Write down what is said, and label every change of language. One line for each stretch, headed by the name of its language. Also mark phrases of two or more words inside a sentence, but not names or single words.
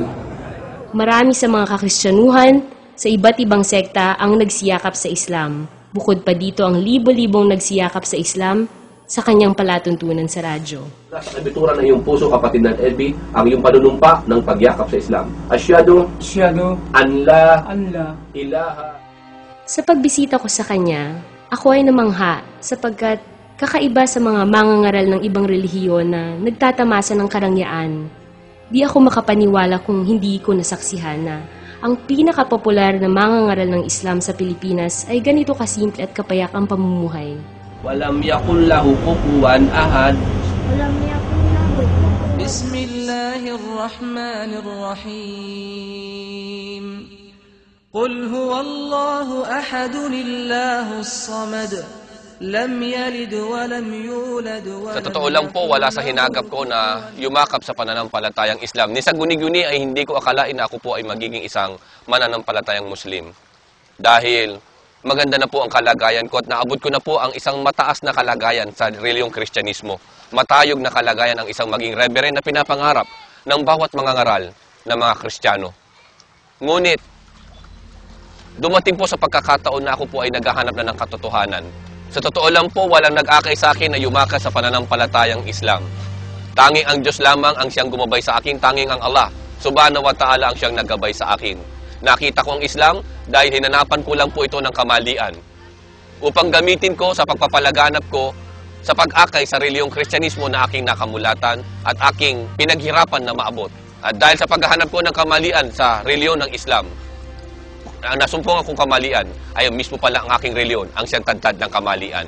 Filipino: Marami sa mga kakristyanuhan sa iba't ibang sekta ang nagsiyakap sa Islam. Bukod pa dito ang libo-libong nagsiyakap sa Islam sa kanyang palatuntunan sa radyo. Sa kabituran ng iyong puso, kapatid ng Edby, ang iyong panunumpa ng pagyakap sa Islam.
Arabic: أشهد أن لا إله.
Filipino: Sa pagbisita ko sa kanya, ako ay namangha sapagkat kakaiba sa mga mangangaral ng ibang relihiyon na nagtatamasa ng karangyaan. Di ako makapaniwala kung hindi ko nasaksihan na ang pinakapopular na mangangaral ng Islam sa Pilipinas ay ganito kasimple at kapayak ang pamumuhay.
Arabic: ولم يكن له كفوا أحد. Bismillahirrahmanirrahim. قل هو الله أحد الله الصمد. لم يلد ولم يولد و
Filipino: Sa totoo lang po, wala sa hinagap ko na yumakap sa pananampalatayang Islam. Ni sa guni-guni ay hindi ko akalain na ako po ay magiging isang mananampalatayang Muslim. Dahil maganda na po ang kalagayan ko at naabot ko na po ang isang mataas na kalagayan sa reliyong Kristyanismo. Matayog na kalagayan ang isang maging reverend na pinapangarap ng bawat mga ngaral na mga Kristiyano. Ngunit, dumating po sa pagkakataon na ako po ay naghahanap na ng katotohanan. Sa totoo lang po, walang nag-akay sa akin na yumakas sa pananampalatayang Islam. Tanging ang Diyos lamang ang siyang gumabay sa akin, tanging ang Allah,
Arabic: سبحانه وتعالى,
Filipino: ang siyang naggabay sa akin. Nakita ko ang Islam dahil hinanapan ko lang po ito ng kamalian. Upang gamitin ko sa pagpapalaganap ko sa pag-akay sa reliyong Kristyanismo na aking nakamulatan at aking pinaghirapan na maabot. At dahil sa paghahanap ko ng kamalian sa reliyon ng Islam, nasumpong akong kamalian ay mismo pala ang aking reliyon ang siyang tadtad ng kamalian.